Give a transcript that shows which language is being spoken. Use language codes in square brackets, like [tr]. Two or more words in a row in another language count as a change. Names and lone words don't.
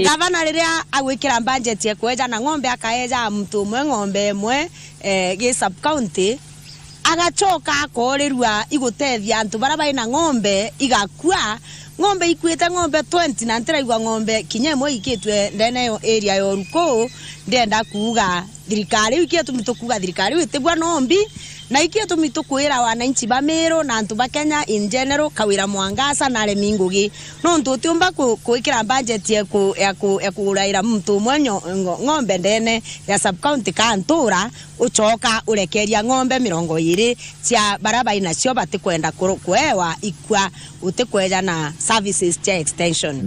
[mer] gavana riria agwikira budget ye kweja na ng'ombe akaeja mtu mwe ng'ombe mwe ge [en] sub county [mer] agachoka akorerua igutethia antu bara na ng'ombe igakua ng'ombe ikwite ng'ombe 20 na ntiraigwa ng'ombe kinyemwe ikitwe ndene yo area yo ruko ndenda kuuga thirikari ikietu mitukuga thirikari witibwa nombi na ikietu mitukwira wananchi ba Meru na antu ba Kenya [en] in general [mer] Kawira Mwangaza na aremi ngugi no ntutumba kuikira budget ya kuraira mtu mwenyo ng'ombe ndene ya [en] sub county [mer] kantura uchoka urekeria ng'ombe 20 cia baraba inacio batikwenda kuewa ikwa utikweja na services cia extension